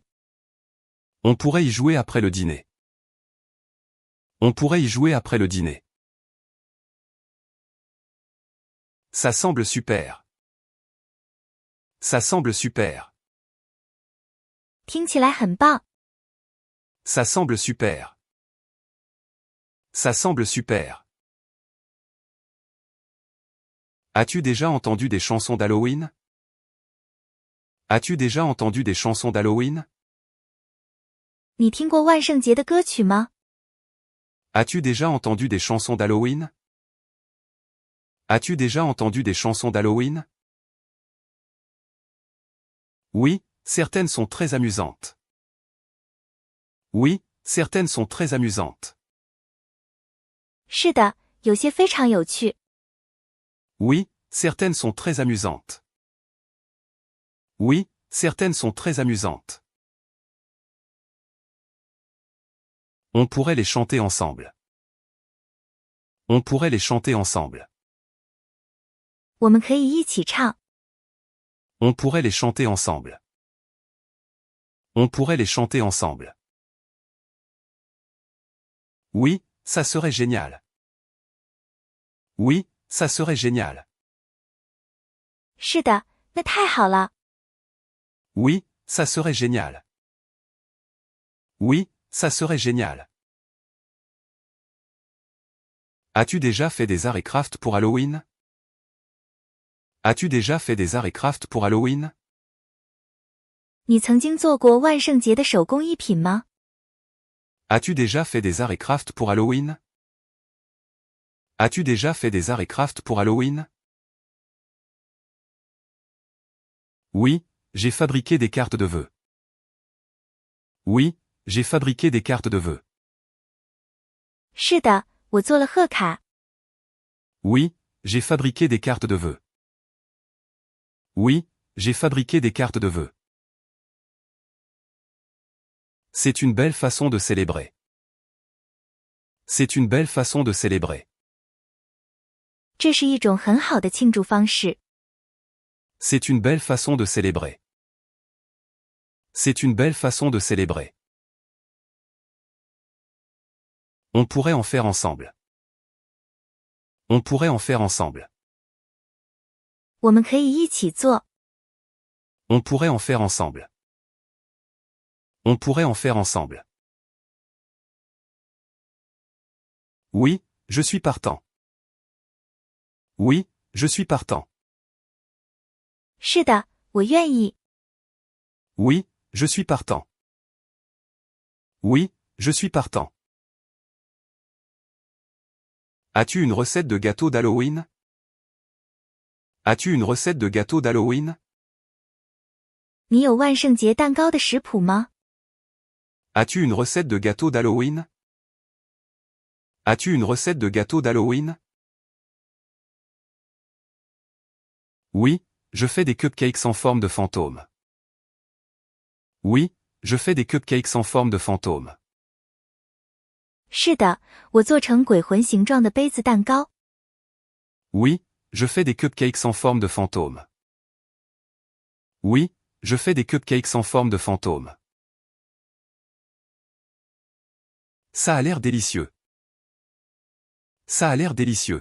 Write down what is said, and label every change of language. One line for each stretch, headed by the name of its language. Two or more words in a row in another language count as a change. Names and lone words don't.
French: On pourrait y jouer après le dîner. On pourrait y jouer après le dîner. Ça semble super. Ça semble super.
Chinese: 听起来很棒。
French: Ça semble super. Ça semble super. As-tu déjà entendu des chansons d'Halloween? As-tu déjà entendu des chansons d'Halloween?
Chinese: 你听过万圣节的歌曲吗？
French: As-tu déjà entendu des chansons d'Halloween? As-tu déjà entendu des chansons d'Halloween? Oui, certaines sont très amusantes. Oui, certaines sont très amusantes.
Chinese: 是的，有些非常有趣。
French: Oui, certaines sont très amusantes. Oui, certaines sont très amusantes. On pourrait les chanter ensemble. On pourrait les chanter ensemble.
Chinese: 我们可以一起唱。
French: On pourrait les chanter ensemble. On pourrait les chanter ensemble. Oui, ça serait génial. Oui, ça serait génial.
Chinese: 是的，那太好了。
French: Oui, ça serait génial. Oui, ça serait génial. As-tu déjà fait des arts et crafts pour Halloween? As-tu déjà fait des arts et crafts pour Halloween?
Chinese: 你曾经做过万圣节的手工艺品吗？
French: As-tu déjà fait des arts et crafts pour Halloween? As-tu déjà fait des arts et crafts pour Halloween? Oui, j'ai fabriqué des cartes de vœux. Oui, j'ai fabriqué des cartes de vœux.
Chinese: 是的，我做了贺卡。
French: Oui, j'ai fabriqué des cartes de vœux. Oui, j'ai fabriqué des cartes de vœux. C'est une belle façon de célébrer. C'est une belle façon de célébrer.
Chinese: 这是一种很好的庆祝方式。
French: C'est une belle façon de célébrer. C'est une belle façon de célébrer. On pourrait en faire ensemble. On pourrait en faire ensemble.
Chinese: 我们可以一起做。
French: On pourrait en faire ensemble. On pourrait en faire ensemble. Oui, je suis partant. Oui, je suis partant.
Chinese: 是的，我愿意。
French: Oui, je suis partant. Oui, je suis partant. As-tu une recette de gâteau d'Halloween? As-tu une recette de gâteau d'Halloween?
Chinese: 你有万圣节蛋糕的食谱吗？
French: As-tu une recette de gâteau d'Halloween? As-tu une recette de gâteau d'Halloween? Oui, je fais des cupcakes en forme de fantôme. Oui, je fais des cupcakes en forme de fantôme.
Chinese: 是的，我做成鬼魂形状的杯子蛋糕。
French: Oui, je fais des cupcakes en forme de fantôme. Oui, je fais des cupcakes en forme de fantôme. Ça a l'air délicieux. Ça a l'air délicieux.